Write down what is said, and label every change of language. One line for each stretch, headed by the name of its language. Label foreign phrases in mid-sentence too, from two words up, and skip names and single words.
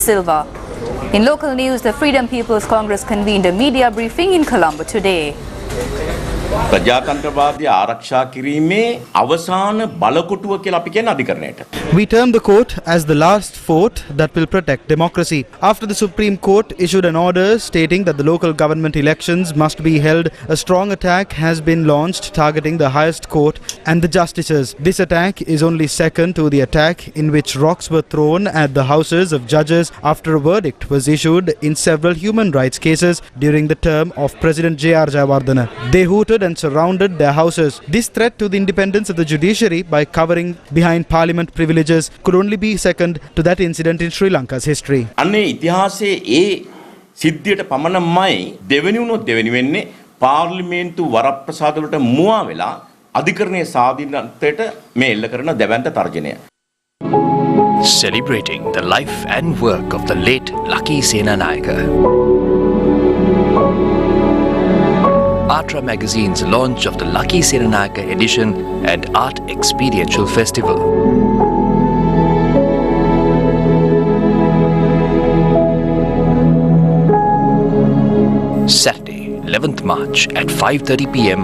English: Silva. In local news, the Freedom People's Congress convened a media briefing in Colombo today.
Sinhala: ප්‍රජාතන්ත්‍රවාදී ආරක්ෂා කිරීමේ අවසාන බලකොටුව කියලා අපි කියන අධිකරණයට.
English: We term the court as the last fort that will protect democracy. After the Supreme Court issued an order stating that the local government elections must be held, a strong attack has been launched targeting the highest court and the justices. This attack is only second to the attack in which rocks were thrown at the houses of judges after a verdict was issued in several human rights cases during the term of President J.R. Jayawardena. They hooted and surrounded their houses. This threat to the independence of the judiciary by covering behind parliament privileges could only be second to that incident in Sri Lanka's history.
Sinhala: අන්නේ ඉතිහාසයේ ඒ සිද්ධියට පමණමයි දෙවෙනි වුණොත් දෙවෙනි වෙන්නේ පාර්ලිමේන්තු වරප්‍රසාද වලට මුවා වෙලා අධිකරණයේ සාධිනත්වයට මේ එල්ල කරන දැවැන්ත තර්ජනය.
English: Celebrating the life and work of the late Lucky Senanayaka. Atra Magazine's launch of the Lucky Senanayaka edition and Art Experiential Festival. Saturday, 11th March at 5:30 p.m.